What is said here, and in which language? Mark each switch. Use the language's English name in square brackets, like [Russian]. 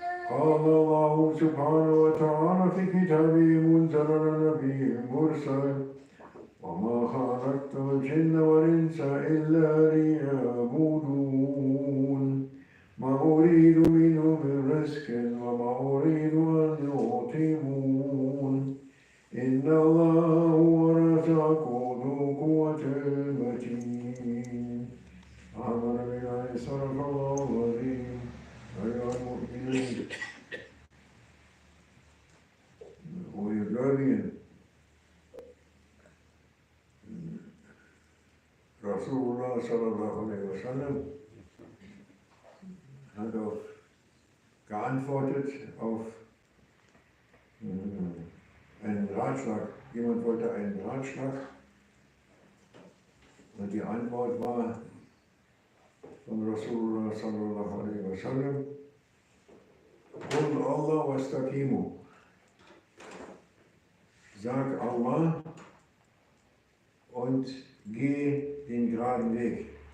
[Arabic] قال الله سبحانه وتعالى في كتابه منزل النبي المرسل وما خلقت الجن والإنس إلا ليعبدون ما أريد منهم من رزق وما أريد أن يطعمون إن الله هو الرزاق ذو القوة المتين. آمن بالله صدق الله العظيم. أيها المؤمنون [German] und ihr Gläubigen, Rasulullah sallallahu alaihi wasallam hat geantwortet auf einen Ratschlag. Jemand wollte einen Ratschlag und die Antwort war von Rasulullah sallallahu alaihi wasallam: [Arabic] Qul Allah wastaqimu. [German] Sag Allah und geh den geraden Weg.